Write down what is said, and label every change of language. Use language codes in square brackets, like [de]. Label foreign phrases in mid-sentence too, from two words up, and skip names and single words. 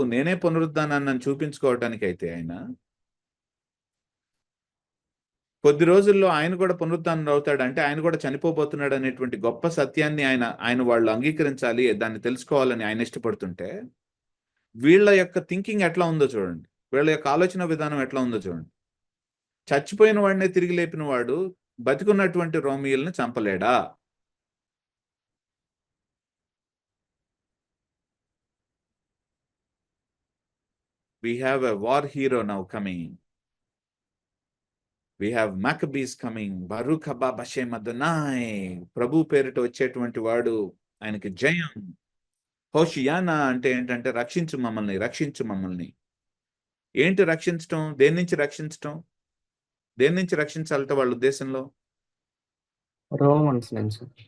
[te] నేనే పునరుద్ధానాన్ని చూపించుకోవటానికి అయితే ఆయన కొద్ది రోజుల్లో ఆయన కూడా పునరుద్ధానం అవుతాడు, అంటే ఆయన కూడా చనిపోబోతున్నాడు అనేటువంటి గొప్ప సత్యాన్ని ఆయన వాళ్ళు అంగీకరించాలి, దాన్ని తెలుసుకోవాలని ఆయన ఇష్టపడుతుంటే వీళ్ళ యొక్క థింకింగ్ ఎట్లా ఉందో చూడండి, వీళ్ళ యొక్క ఆలోచన విధానం ఎట్లా ఉందో చూడండి. చచ్చిపోయిన వాడినే తిరిగి లేపిన వాడు బతికున్నటువంటి రోమియోల్ని చంపలేడా? [en] We have a war hero now coming. We have Maccabees coming. [he] ברוך הבא בשם אדוני. [te] ప్రభు పేరిట వచ్చేటువంటి వాడు, ఆయనకి జయం. హోషియానా అంటే ఏంటంటే రక్షించు మమ్మల్ని. ఏంటి రక్షించటం? దేని నుంచి రక్షించటం? దేని నుంచి రక్షించాలట వాళ్ళ ఉద్దేశంలో? రోమన్స్ నుంచి.